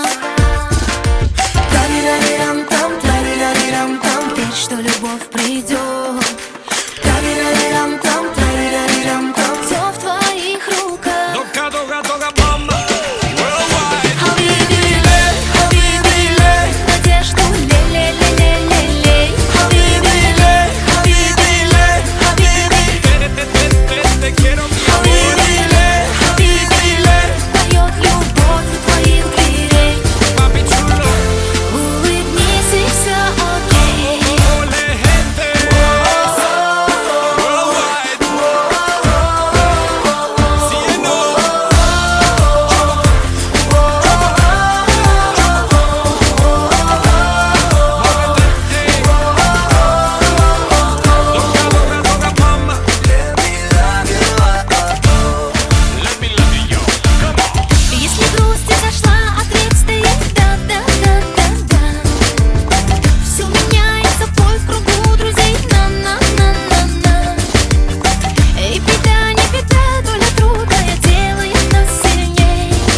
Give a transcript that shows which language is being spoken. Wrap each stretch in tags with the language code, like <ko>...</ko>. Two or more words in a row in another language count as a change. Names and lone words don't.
<ru>Тарирарирам-там, тарирарирам-там, верь, что любовь придет. Тарирарирам-там, тарирарирам-там, все в твоих руках. Дога, дога, дога, мама. Worldwide.</ru> <ar>حبيبي لي,</ar> <ru>надежду лей.</ru> <ar>حبيبي لي,</ar> <es>Te quiero, mi amor.</es> <ar>حبيبي لي,</ar> <ru>поет любовь у твоих дверей.</ru> <es>Papi chulo.</es> <ru>Улыбнись и все окей.</ru> <es>Ole, gente. Worldwide. Cielo. Dога, dога, dога, mama.</es> <en>Let me love you, oh, oh, oh. Let me love you, yo. Come on.</en> <ru>Если грусть изошла, ответ стоит да. Все меняется в бой в кругу друзей. На. Эй, беда, не беда, доля трудная делает нас сильней.</ru>